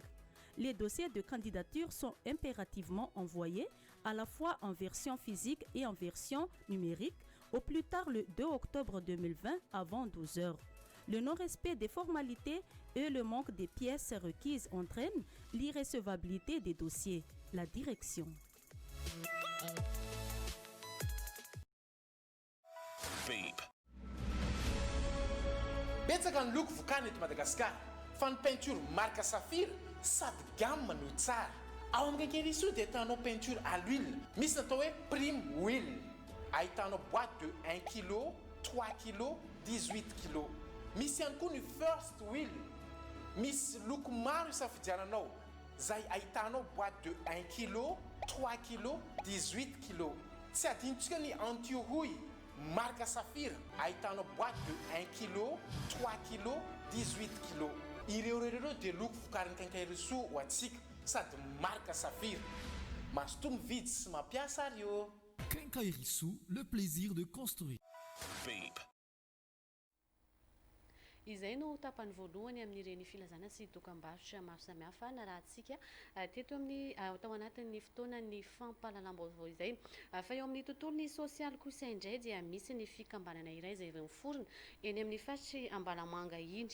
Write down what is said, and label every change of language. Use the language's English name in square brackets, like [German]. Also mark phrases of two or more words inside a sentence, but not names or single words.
[French] Les dossiers de candidature sont impérativement envoyés à la fois en version physique et en version numérique au plus tard le 2 octobre 2020 avant 12 heures. Le non-respect des formalités et le manque des pièces requises entraînent l'irrecevabilité des dossiers. La direction. [Malagasy] Betsaka ny loko vokany eto Madagasikara fa ny [French] peinture marque Safira [Malagasy] sady gamme no tsara. Ao amin'ny Kenkeliso dia ahitanao [French] peinture à l'huile, [Malagasy] misy natao hoe [French] prime huile. [Malagasy] Ahitanao [French] boîte de 1 kg, 3 kg, 18 kg. [Malagasy] Misy ihany koa ny [English] first wheel. [Malagasy] Misy loko maro isafidiananao. Zay ahitanao [French] boîte de 1 kg, 3 kg, 18 kg. [Malagasy] Tsy adinontsika ny [French] anti-rouille marque Safira. [Malagasy] Ahitanao [French] boîte de 1 kg, 3 kg, 18 kg. [Malagasy] Ireo dia loko vokarin'ny Kenkeliso ho antsika sady marque Safira. Mazotoa mividy sy mampiasa ary io. Kenkeliso, [French] le plaisir de construire. [Malagasy] Izay no tapany voalohany amin'ireny filazana sy dokam-barotra maro samihafa narahantsika teto amin'ny tao anatin'ny fotoanan'ny fampahalalam-baovao izay. Fa eo amin'ny tontolon'ny sosialy kosa indray dia misy ny fikambanana iray izay miforona eny amin'ny faritry Ambalamanga iny.